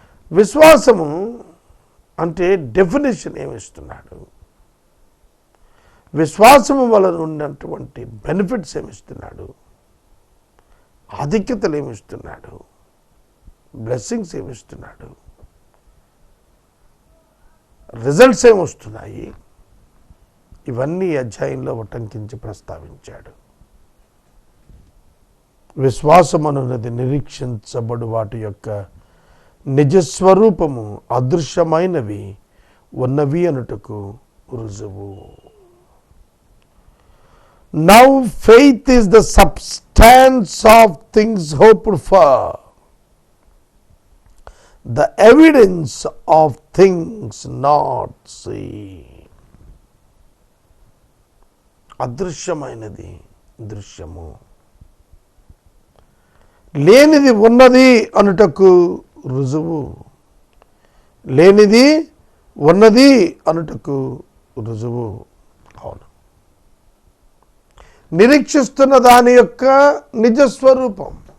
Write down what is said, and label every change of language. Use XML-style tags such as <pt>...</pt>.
<te>విశ్వాసము అంటే డెఫినేషన్ ఏమిస్తున్నాడు, విశ్వాసము వలన ఉన్నటువంటి బెనిఫిట్స్ ఏమిస్తున్నాడు, ఆధిక్యతలు ఏమిస్తున్నాడు, బ్లెస్సింగ్స్ ఏమిస్తున్నాడు, రిజల్ట్స్ ఏమొస్తున్నాయి, ఇవన్నీ అధ్యాయంలో ఉటంకించి ప్రస్తావించాడు. విశ్వాసం అనున్నది నిరీక్షించబడు వాటి యొక్క నిజస్వరూపము, అదృశ్యమైనవి ఉన్నవి అనుటకు రుజువు.</te> <en>Now faith is the substance of things hoped for, the evidence of things not seen.</en> <te>అదృశ్యమైనది దృశ్యము, లేనిది ఉన్నది అనుటకు రుజువు. లేనిది ఉన్నది అనుటకు రుజువు. అవును, నిరీక్షిస్తున్న దాని యొక్క నిజస్వరూపం.</te>